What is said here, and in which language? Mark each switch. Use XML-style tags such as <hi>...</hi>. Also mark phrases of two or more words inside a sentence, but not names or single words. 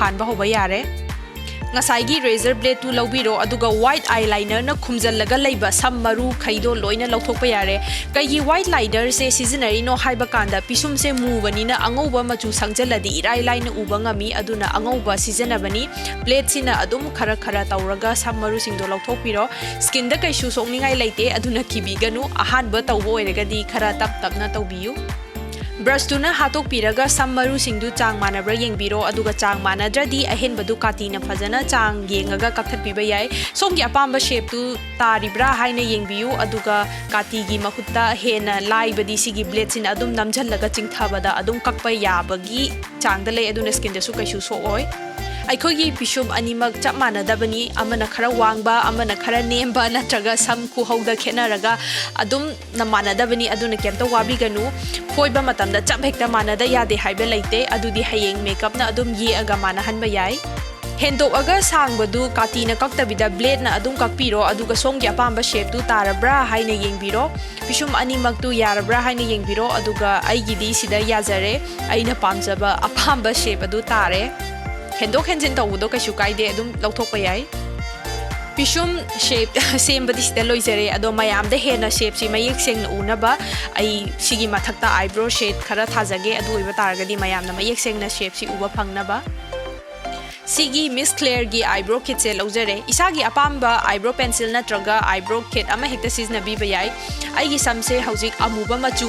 <mni>phan ba hoba yare ngasai</mni> <en>razor blade</en> <mni>tu lobiro aduga</mni> <en>white eyeliner</en> <mni>na khumjallaga leiba sam maru khaido loina lauthokpa yare kai</mni> <en>white liner</en> <mni>se seasonary no haiba kanda pisum se mubani na angoba machu sangjaladi irai line uba ngami aduna angoba seasonabani blade sina adum khara tawraga sam maru singdo lauthokpiro skin da kai shu songningai leite aduna kibiganu ahan ba tawbo oiragadi khara tap na tawbiyu brush to na hatok piraga sam maru singdu chang manabra yengbiro aduga chang manadradi ahen badu kati na phajana chang yengaga kakhat piba yai somgi apamba shape tu taribra haina yengbiu aduga kati gi mahutta hena lai badi sigi blade sin adum namjhallaga chingthabada adum kakpa yabagi chang da lei aduna skin da su kaisu so oi aikogi pisum animak chap manadabani amana khara wangba amana khara nemba natraga sam ku hauda khenaraga adum na manadabani aduna kemta wabi ganu foiba matamda chap hekta manada yade haibe leite adudi hayeng makeup na adum ye aga manahanba yai hendo aga sangbadu kati na kaktabida blade na adum kakpiro aduga songya pamba shape tu tarabra haina yengbiro pisum animak tu yarabra haina yengbiro aduga aigidi sida yazare aina pamjaba apamba shape adu tare hendo henjin tawudo kaisu kaide adum lauthokpa yai pisum shape same badi sida loizare ado mayam da hena shape si mayek seng na unaba ai sigi mathakta</mni> <en>eyebrow shade</en> <mni>khara thajage adu oiba taragadi mayam na mayek seng na shape si uba phangnaba sigi Miss Claire gi</mni> <en>eyebrow kit</en> <mni>se laujare isagi apamba</mni> <en>eyebrow pencil</en> <mni>natraga</mni> <en>eyebrow kit</en> <mni>ama hekta sizna bi bayai aigi samse hojik amuba machu</mni>